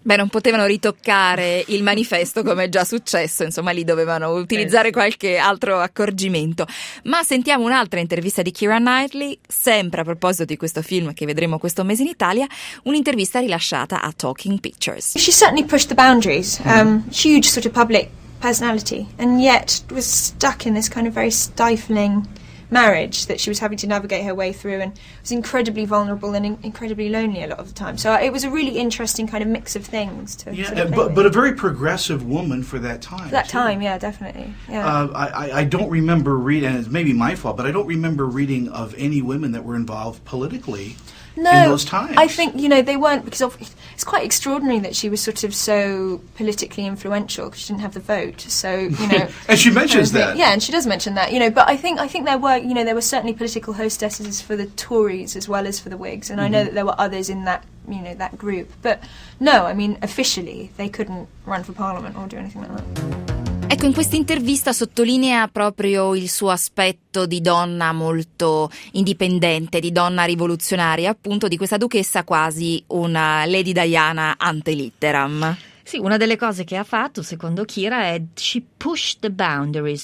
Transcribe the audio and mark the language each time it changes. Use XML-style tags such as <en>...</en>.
<it>Beh, non potevano ritoccare il manifesto come è già successo, insomma lì dovevano utilizzare qualche altro accorgimento. Ma sentiamo un'altra intervista di Keira Knightley, sempre a proposito di questo film che vedremo questo mese in Italia, un'intervista rilasciata a Talking Pictures.</it> <en>She certainly pushed the boundaries, huge sort of public personality, and yet was stuck in this kind of very stifling marriage that she was having to navigate her way through, and was incredibly vulnerable and incredibly lonely a lot of the time. So it was a really interesting kind of mix of things. But a very progressive woman for that time. For that time, yeah, definitely. Yeah. I don't remember reading, and it's maybe my fault, but I don't remember reading of any women that were involved politically. No, in those times. I think, you know, they weren't, because it's quite extraordinary that she was sort of so politically influential because she didn't have the vote. So, you know. And she mentions that. Yeah, and she does mention that, you know. But I think there were, you know, there were certainly political hostesses for the Tories as well as for the Whigs. And mm-hmm. I know that there were others in that, you know, that group. But no, I mean, officially, they couldn't run for Parliament or do anything like that.</en> <it>Ecco, in questa intervista sottolinea proprio il suo aspetto di donna molto indipendente, di donna rivoluzionaria, appunto, di questa duchessa quasi una Lady Diana ante litteram. Sì, una delle cose che ha fatto, secondo Kira, è</it> <en>she pushed the boundaries.</en>